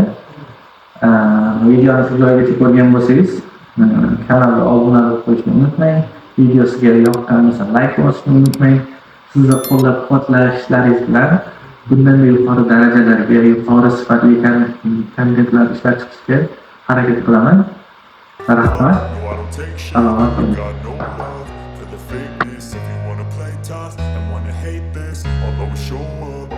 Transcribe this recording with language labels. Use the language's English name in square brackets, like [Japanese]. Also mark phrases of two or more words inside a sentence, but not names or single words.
[Uzbek] Videoni shu joygacha ko'rgan bo'lsangiz, kanalga obuna bo'lib qo'yishni unutmang. Videosiga yoqqan bo'lsa like bosishni unutmang. Sizni qo'llab-quvvatlashlaringiz bilan bundan yuqori darajalarga, yuqori sifatli kontentlar ishlab chiqishga harakat qilaman. Rahmat. [English] No, I don't take shit. [Uzbek] Salomat [English] I [Uzbek] bo'ling. [English] got no love for the fakeness. If you wanna play tough and wanna hate this, I'll always show up.